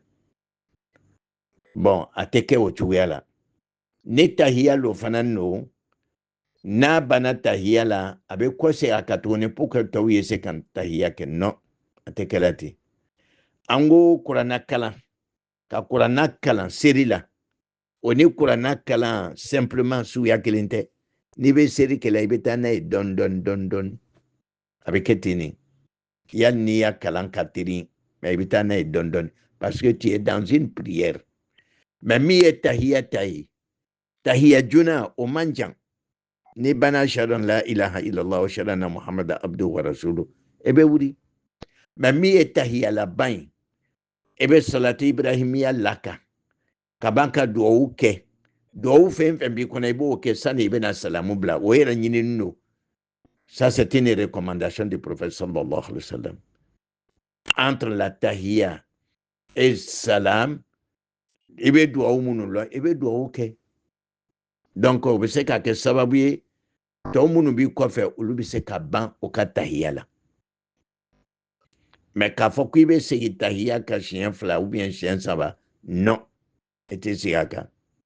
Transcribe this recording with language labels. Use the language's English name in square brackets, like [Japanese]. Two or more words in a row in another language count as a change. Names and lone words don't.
[Bambara] bon a tɛ kɛ o cogoya la ne tahiya lo fana no n'a banna tahiya la a bɛ kɔsegin a kan tuguni [French] pour que [Bambara] tɔw ye se ka tahiya kɛ non a tɛ kɛla ten an ko kuranna kalan ka kuranna kalan seri la o ni kuranna kalan simplement suguya kelen tɛ n'i bɛ seri kɛla i bɛ taa n'a ye dɔɔni dɔɔni dɔɔni dɔɔni a bɛ kɛ ten de yali n'i y'a kalan ka teri mais i bɛ taa n'a ye dɔɔni dɔɔni [French] parce que tu es dans une prière [Bambara] mais min ye tahiya ta ye tahiya joona o man jan ni banna [Arabic] أشهد أن لا إله إلا الله وأشهد أن محمدا عبده ورسوله [Bambara] e bɛ wuli mais min ye tahiya laban ye e bɛ salati ibrahimiya laka ka ban ka duwawu kɛ duwawu fɛn fɛn b'i kɔnɔ i b'o kɛ sani i bɛna salamu bila o yɛrɛ ɲinini don [French] ça c'est une recommandation du prophète [Arabic] صلى الله عليه وسلم [French] entre la tahiya et salam [Bambara] i bɛ duwawu minnu la i bɛ duwawu kɛ donc o bɛ se ka kɛ sababu ye tɔw minnu b'i kɔfɛ olu bɛ se ka ban o ka tahiya la mais k'a fɔ k'i bɛ segin tahiya kan siɲɛ 2 [French] ou bien [Bambara] siɲɛ 3 non i tɛ segin a kan